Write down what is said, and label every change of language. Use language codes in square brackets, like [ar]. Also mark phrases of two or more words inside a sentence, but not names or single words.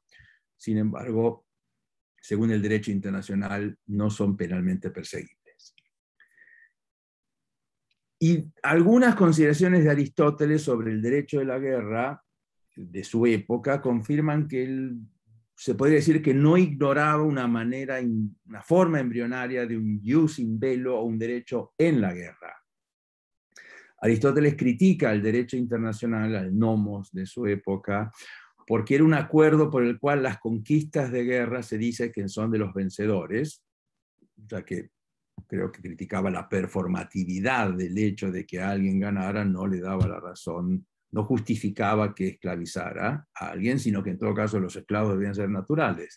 [es] Sin embargo, según el derecho internacional, no son penalmente perseguibles. Y algunas consideraciones de Aristóteles sobre el derecho de la guerra de su época confirman que él, se podría decir que no ignoraba una forma embrionaria de un [la] jus in bello [es] o un derecho en la guerra. Aristóteles critica el derecho internacional, al nomos de su época, porque era un acuerdo por el cual las conquistas de guerra se dice que son de los vencedores, ya que creo que criticaba la performatividad del hecho de que alguien ganara, no le daba la razón no justificaba que esclavizara a alguien, sino que en todo caso los esclavos debían ser naturales.